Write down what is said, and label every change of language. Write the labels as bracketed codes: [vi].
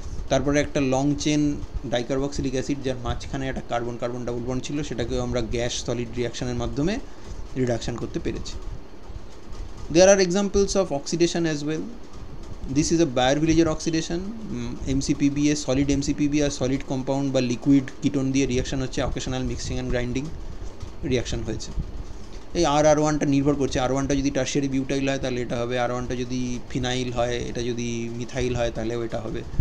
[bn] তারপরে একটা long chain ডাইকার্বক্সিলিক acid, যার মাঝখানে একটা কার্বন কার্বন ডাবল বন্ড ছিল, সেটাকেও আমরা গ্যাস সলিড রিয়াকশানের মাধ্যমে রিডাকশান করতে পেরেছি। [en] There are examples of oxidation as well. This is a Baeyer-Villiger oxidation. [bn] MCPB A solid MCPB আর solid compound বা লিকুইড কিটোন দিয়ে রিয়াকশান হচ্ছে, [en] occasional mixing and grinding [bn] reaction হয়েছে। এই R1টা নির্ভর করছে, R1টা যদি টারশিয়ারি বিউটাইল হয় তাহলে এটা হবে, R1টা যদি ফিনাইল হয়, এটা যদি মিথাইল হয় তাহলেও এটা হবে।